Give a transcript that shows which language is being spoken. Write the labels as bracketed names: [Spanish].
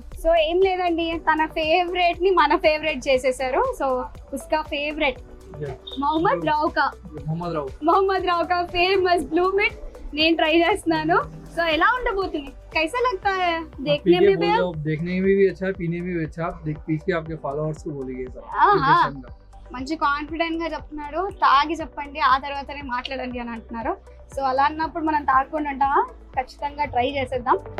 [Telugu] So ఏం లేదండి, తన ఫేవరెట్ ని మన ఫేవరెట్ చేసేసారు. సో [Hindi] ఉస్కా ఫేవరెట్ మొహమ్మద్ రావ్ కా ఫేమస్ [Telugu] బ్లూ మింట్ నేను ట్రై చేస్తున్నాను. సో ఎలా ఉండబోతుంది? [Hindi] कैसा लगता है देखने में भी? देखने में भी अच्छा है, पीने में भी अच्छा। आप देख पी के आपके फॉलोअर्स को बोलिए सब। [Telugu] ఆహా, మంచి కాన్ఫిడెంట్ గా చెప్తున్నాడు. తాగి చెప్పండి, ఆ తర్వాతనే మాట్లాడండి అని అంటున్నారు. సో అలా అన్నప్పుడు మనం తాగకుండా ఉంటామా? ఖచ్చితంగా ట్రై చేసేద్దాం.